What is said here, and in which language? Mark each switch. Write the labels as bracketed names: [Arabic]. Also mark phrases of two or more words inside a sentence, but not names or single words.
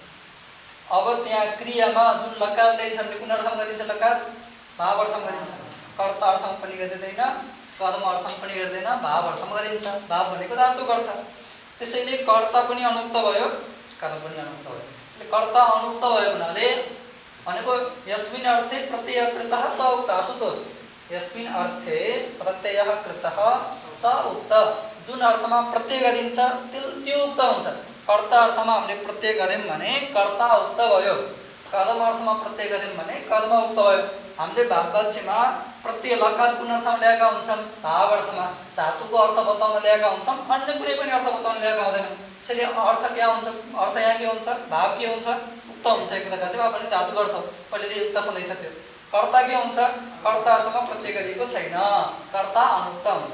[Nepali] अब त्यहाँ क्रियामा जुन लकार ल्याइन्छ भने कुन अर्थमा गरिन्छ? लकार भाव अर्थमा गरिन्छ। कर्ता अर्थमा पनि गरिँदैन, कर्म अर्थमा पनि गर्दैन, भाव अर्थमा गरिन्छ। भाव भनेको धातुको अर्थ। त्यसैले कर्ता पनि अनुक्त भयो, कर्म पनि अनुक्त भयो। कर्ता अनुक्त भयो भन्नाले भनेको [Sanskrit] यस्मिन् अर्थे प्रत्यय कृतः स उक्त। आशुतोष, यस्मिन् अर्थे प्रत्यय कृतः स उक्त। [Nepali] जुन अर्थमा प्रत्यय गरिन्छ त्यो उक्त हुन्छ। कर्ता अर्थमा हामीले प्रत्यय गर्यौं भने कर्ता उक्त भयो, कर्म अर्थमा प्रत्यय गर्यौं भने कर्म उक्त भयो। हामीले भाववाच्यमा प्रत्यय लकार कुन अर्थमा ल्याएका हुन्छन्? भाव अर्थमा। धातुको अर्थ बताउन ल्याएका हुन्छन्, अन्य कुनै पनि अर्थ बताउन ल्याएका हुँदैनन्। त्यसैले अर्थ क्या हुन्छ? अर्थ यहाँ के हुन्छ? भाव के हुन्छ? उक्त हुन्छ। एक प्रकारले भाव भने धातुको अर्थ पहिले उक्त छँदैछ। त्यो कर्ता के हुन्छ? कर्ता अर्थमा प्रत्यय गरिएको छैन, कर्ता अनुक्त हुन्छ।